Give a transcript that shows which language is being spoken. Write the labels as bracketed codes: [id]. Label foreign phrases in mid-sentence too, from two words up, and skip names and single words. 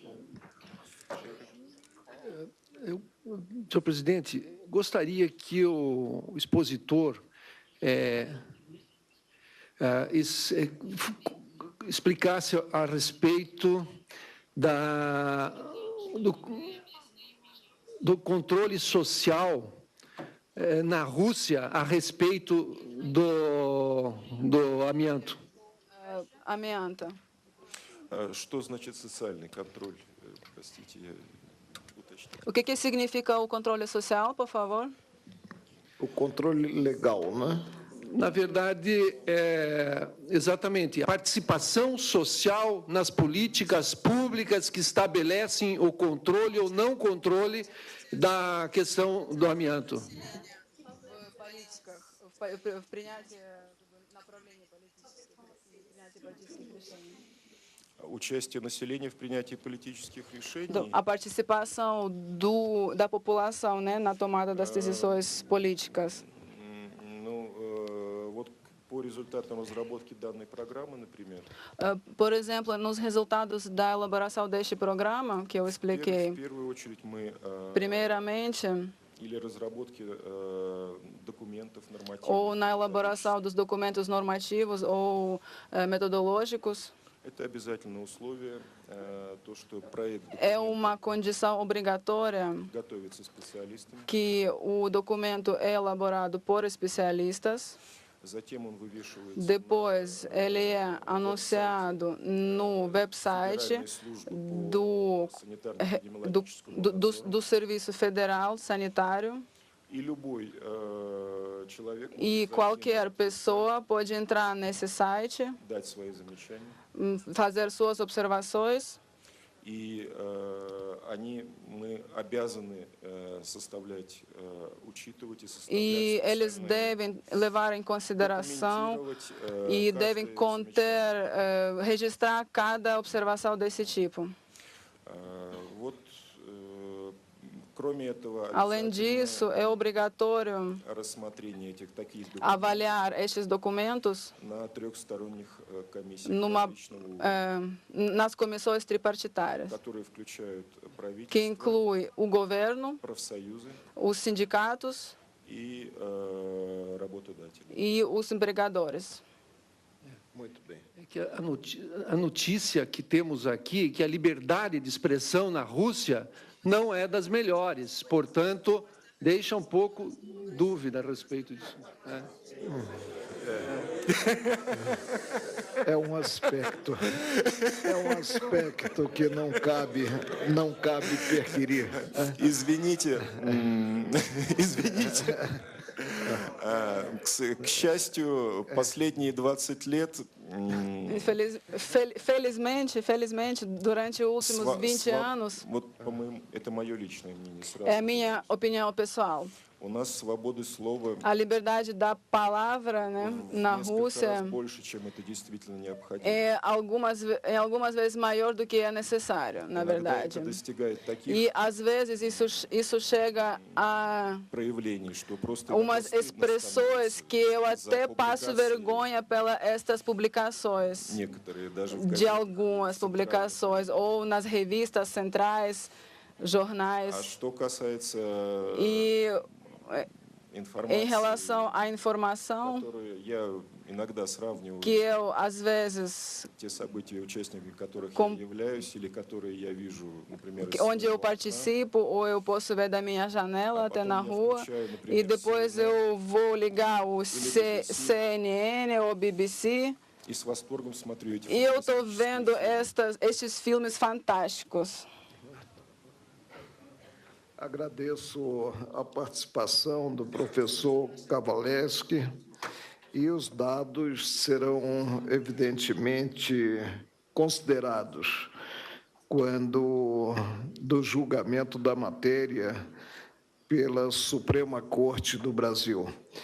[pt] Senhor presidente, gostaria que o expositor explicasse a respeito do controle social na Rússia a respeito do amianto. Amianto. [ru] Что значит социальный контроль? Простите, я уточню. [pt] O que significa o controle social, por favor? O controle legal, né? Na verdade, exatamente, a participação social nas políticas públicas que estabelecem o controle ou não controle da questão do amianto. [ru] Участие населения в принятии политических решений. [pt] A participação da população, né, na tomada das decisões políticas. [ru] Вот по результатам разработки данной программы, например. [pt] Por exemplo, nos resultados da elaboração deste programa que eu expliquei, [ru] В первую очередь мы [pt] primeiramente, [ru] или разработки документов нормативных. [pt] ou na elaboração dos documentos normativos ou metodológicos, [ru] Это обязательное условие, то, что проект [pt] é uma condição obrigatória [ru] готовится специалистами, [pt] que o documento é elaborado por especialistas. [ru] затем он вывешивается [pt] Depois, ele é anunciado no website [ru] на службу по санитарно-эпидемиологическому [pt] do Serviço Federal Sanitário, [ru] и любой человек [pt] e [ru] может [pt] qualquer pessoa pode entrar nesse site, [ru] дать свои замечания, [pt] fazer suas observações, [ru] и мы обязаны составлять, учитывать и [pt] e [ru] составлять [pt] eles [ru] специальные, [pt] devem levar em consideração [ru] документировать [pt] e [ru] каждое [pt] devem conter, registrar cada observação desse tipo. [ru] Вот, кроме этого, [pt] Além disso, é obrigatório [ru] рассмотрение этих таких документов [pt] avaliar estes documentos [ru] на трехсторонних комиссиях [pt] numa, [ru] различного уровня, [pt] nas comissões tripartitárias, [ru] которые включают [pt] que [ru] правительство, [pt] inclui o governo, [ru] профсоюзы [pt] os sindicatos [ru] и работодатели. [pt] e os empregadores. Muito bem. É que a notícia que temos aqui, que a liberdade de expressão na Rússia não é das melhores, portanto, deixa um pouco dúvida a respeito disso. É um aspecto que não cabe perquirir. [ru] Извините, извините. К счастью, последние 20 лет [pt] Felizmente, durante os últimos 20 anos, [ru] вот, по-моему, это мое личное мнение сразу. [pt] é a minha opinião pessoal, [ru] У нас свободы слова [pt] a liberdade da palavra, né, na [ru] несколько [pt] Rússia [ru] раз больше, чем это действительно необходимо. [pt] é algumas vezes maior do que é necessário, na [ru] Иногда [pt] verdade. [ru] это достигает таких [pt] E, às vezes, isso chega a [ru] проявлений, что просто [pt] umas [ru] стыдно [pt] expressões que eu [ru] становится [pt] até [ru] за [pt] passo [ru] публикации. [pt] vergonha pelas estas publicações, [ru] Некоторые даже в [pt] de [ru] газетах [pt] algumas [ru] центральных. [pt] publicações, ou nas revistas centrais, [ru] А [pt] jornais. [ru] что касается [pt] E [ru] информации, [pt] em relação à informação, [ru] которую я иногда сравниваю [pt] que eu, às vezes, [ru] те события, участниками которых [pt] Com- [ru] я являюсь, или которые я вижу, например, из [pt] onde eu [ru] своего окна, [pt] participo, ou eu posso ver da minha janela até na rua, [ru] включаю, [pt] e [ru] например, [pt] depois [ru] CNN, [pt] eu vou ligar o CNN ou BBC, [ru] и с восторгом смотрю эти [pt] e eu estou [ru] фантастические [pt] vendo [ru] фильмы. [pt] estes filmes fantásticos. Agradeço a participação do professor Kowalewski e os dados serão, evidentemente, considerados quando do julgamento da matéria pela Suprema Corte do Brasil.